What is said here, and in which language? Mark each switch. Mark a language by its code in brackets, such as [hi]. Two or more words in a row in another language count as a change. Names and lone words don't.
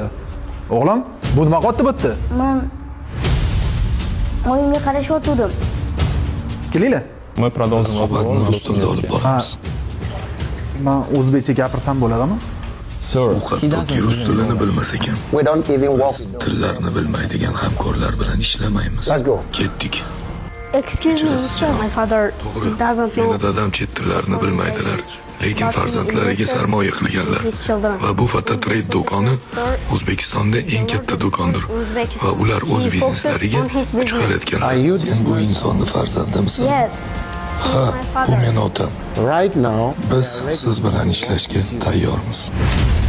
[uz] O'g'lim, bu nima qotdi bitdi? Men oyimga qarashayotgandim. Kelinglar. [ru] Мы продолжим [uz] Suhbatni rus tilida olib boramiz. Men o'zbekcha gapirsam bo'ladimi? Sir, Hattoki rus tilini bilmas ekan. [en] We don't even walk. [uz] Tillarni bilmaydigan hamkorlar bilan ishlamaymiz. [en] Let's go. [uz] Ketdik. [en] Excuse me, sir, my father [uz] To'g'ri. [en] doesn't know. [uz] Meni dadam chet tillarini bilmaydilar, lekin farzandlariga sarmoya qilganlar. Va bu fototrade do'koni O'zbekistonda eng katta do'kondir. Va ular o'z bizneslariga kuch qaratganlar. Sen bu insonni farzandimisan? [en] Yes. [uz] Ha, bu meni otam. [en] Right now, [uz] Biz siz bilan ishlashga tayyormiz.